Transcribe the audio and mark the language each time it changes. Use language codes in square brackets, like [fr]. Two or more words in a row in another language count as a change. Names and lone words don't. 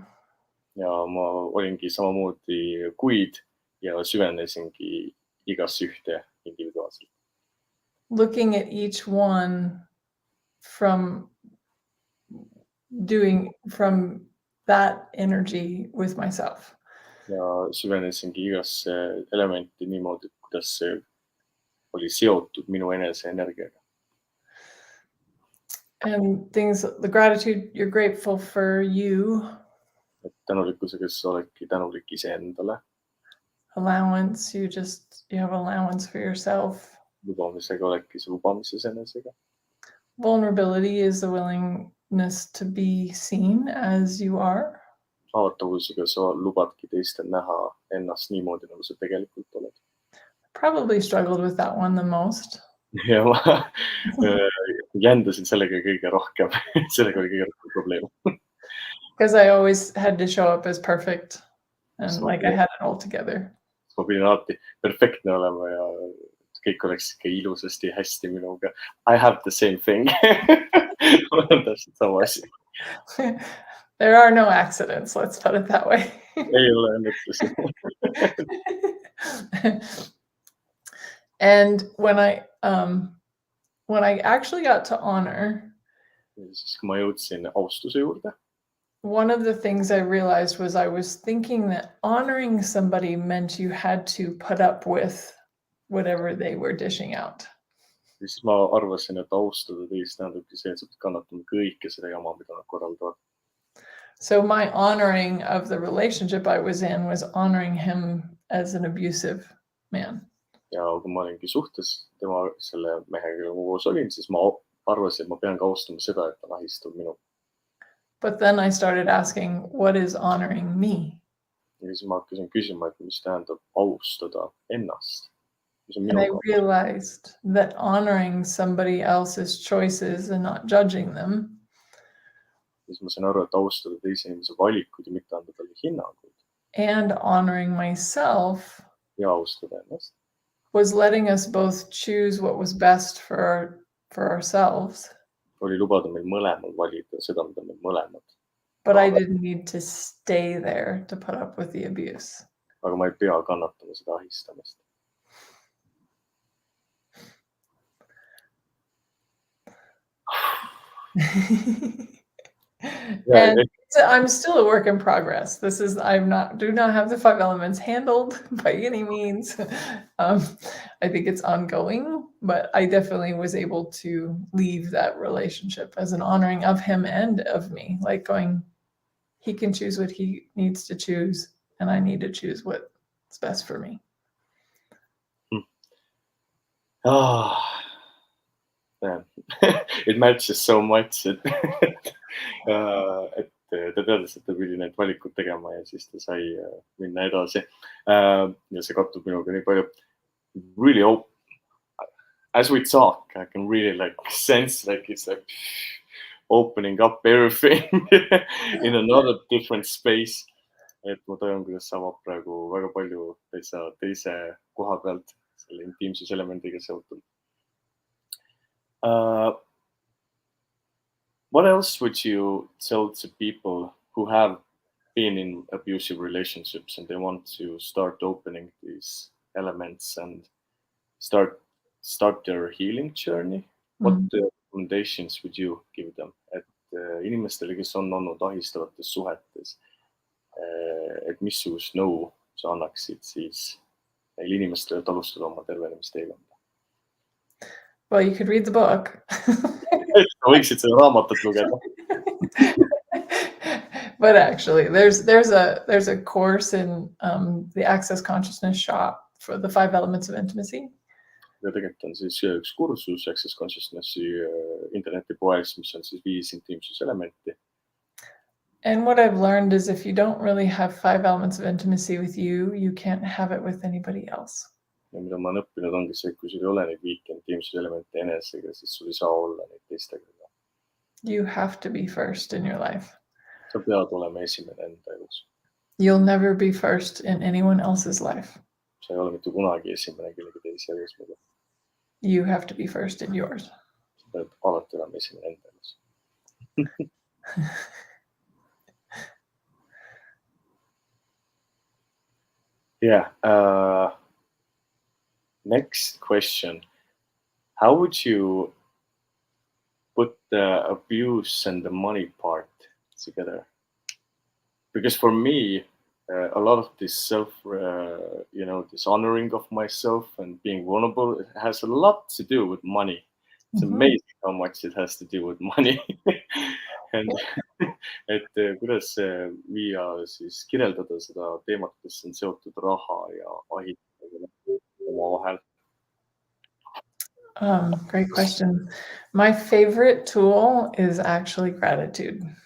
[et] Ja ma olingi samamoodi kuid ja süvenesingi igasse ühte individuaalselt. [en] Looking at each one from that energy with myself. [et] Ja süvenesingi igasse elementi niimoodi, kuidas see oli seotud minu enese energiaga. [en] And things, the gratitude, you're grateful for you. [et] Et tänulikkusega sa oledki tänulik iseendale. [en] Allowance, you have allowance for yourself. [et] Lubamisega oledki sa lubamises enesega. [en] Vulnerability is the willingness to be seen as you are. [et] Haavatavusega sa lubadki teistel näha ennast niimoodi, nagu sa tegelikult oled. [en] Probably struggled with that one the most. [et] Ja ma jändasin sellega kõige rohkem. Sellega oli kõige rohkem probleem. [en] Because I always had to show up as perfect and like I had it all together. [et] Ma pidin alati perfektne olema ja kõik oleks ikka ilusasti hästi minuga. [en] I have the same thing. [et] On täpselt sama asi. [en] There are no accidents, let's put it that way. [et] Ei ole õnnetusi. [en] And when I actually got to honor, [et] Siis kui ma jõudsin austuse juurde, [en] one of the things I realized was I was thinking that honoring somebody meant you had to put up with whatever they were dishing out. [et] siis ma arvasin, et austada teist tähendabki see, et sa pead kannatama kõike seda jama, mida nad korraldavad. [en] So my honoring of the relationship I was in was honoring him as an abusive man. [et] Ja kui ma olingi suhtes selle mehega, kellega ma koos olin, siis ma arvasin, et ma pean ka austama seda, et ta ahistab minu. [en] But then I started asking, what is honoring me? [et] Ja siis ma hakkasin küsima, et mis tähendab austada ennast. [en] And I realized that honoring somebody else's choices and not judging them. [et] Siis ma sain aru, et austada teise inimese valikuid ja mitte anda talle hinnanguid. [en] And honoring myself. [et] Ja austada ennast. [en] Was letting us both choose what was best for ourselves. [et] Oli lubada meil mõlemal valida seda, mida meil mõlemad. [en] But I didn't need to stay there to put up with the abuse. [et] Aga ma ei pea kannatama seda ahistamist. [en] And I'm still a work in progress. Do not have the 5 elements handled by any means. I think it's ongoing, but I definitely was able to leave that relationship as an honoring of him and of me, like going, he can choose what he needs to choose, and I need to choose what's best for me. Man. It matches so much, [et] et ta teadis, et ta pidi need valikud tegema ja siis ta sai minna edasi. Ja see kattub minuga nii palju. [en] Really, as we talk, I can really like sense like it's like opening up everything in another different space. [et] Et ma tajun, kuidas see avab praegu väga palju täitsa teise koha pealt selle intiimsuselemendiga seotud. [en] What else would you tell to people who have been in abusive relationships and they want to start opening these elements and start their healing journey? What recommendations would you give them? [et] Et inimestele, kes on olnud ahistavates suhetes, et missugust nõu sa annaksid siis neil inimestele, et alustada oma tervenemisteekonda? [en] Well, you could read the book. [et] Sa võiksid seda raamatut lugeda. [en] But actually, there's a course in the Access Consciousness shop for the 5 elements of intimacy. [et] Ja tegelikult on siis üks kursus Access Consciousnessi internetipoes, mis on siis 5 intiimsuselementi. [en] And what I've learned is if you don't really have 5 elements of intimacy with you, you can't have it with anybody else. [et] Ja mida ma olen õppinud ongi see, et kui sul ei ole neid 5 intiimsuselementi enesega, siis sul ei saa olla neid teistega. [en] You have to be first in your life. [et] Sa pead olema esimene enda elus. [en] You'll never be first in anyone else's life. [et] Sa ei ole mitte kunagi esimene kellegi teise elus. [en] You have to be first in yours. [et] Sa pead alati olema esimene enda elus. [en] Yeah. Next question. How would you put the abuse and the money part together? Because for me, a lot of this this honoring of myself and being vulnerable, it has a lot to do with money. It's amazing how much it has to do with money. [et] And et kuidas viia siis kirjeldada seda teemat, kes on seotud raha ja ahitamisega omavahel? [en] Great question. My favorite tool is actually gratitude.